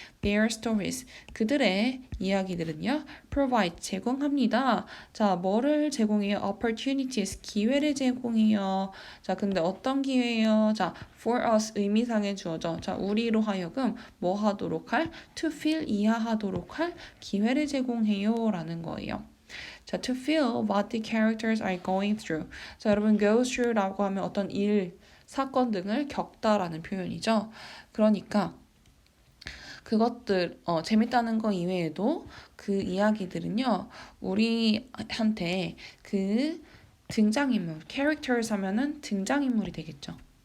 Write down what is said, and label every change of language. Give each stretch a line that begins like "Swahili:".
English: Their stories,
Korean: 그들의 이야기들은요. provide, 제공합니다. 자, 뭐를 제공해요? opportunities, 기회를 제공해요. 자, 근데 어떤 기회예요? 자,
English: for us,
Korean: 의미상의 주어죠. 자, 우리로 하여금 뭐 하도록 할?
English: to feel,
Korean: 이해하도록 할 기회를 제공해요 라는 거예요.
English: 자, to feel what the characters are going through.
Korean: 자, 여러분 go through라고 하면 어떤 일, 사건 등을 겪다라는 표현이죠. 그러니까 그것들 재밌다는 거 이외에도 그 이야기들은요. 우리한테 그 등장인물, characters 하면은 등장인물이 되겠죠.